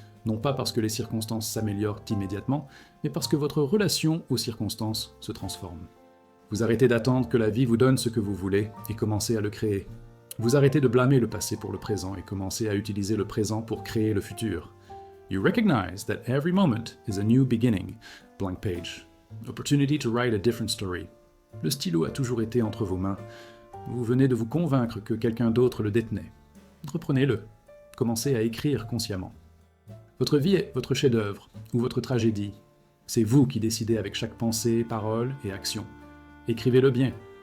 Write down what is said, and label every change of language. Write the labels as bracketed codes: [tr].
[fr] Non pas parce que les circonstances s'améliorent immédiatement, mais parce que votre relation aux circonstances se transforme. Vous arrêtez d'attendre que la vie vous donne ce que vous voulez et commencez à le créer. Vous arrêtez de blâmer le passé pour le présent et commencez à utiliser le présent pour créer le futur. [en] You recognize that every moment is a new beginning. Blank page. Opportunity to write a different story. [fr] Le stylo a toujours été entre vos mains. Vous venez de vous convaincre que quelqu'un d'autre le détenait. Reprenez-le. Commencez à écrire consciemment. Votre vie est votre chef-d'œuvre ou votre tragédie. C'est vous qui décidez avec chaque pensée, parole et action. Écrivez-le bien.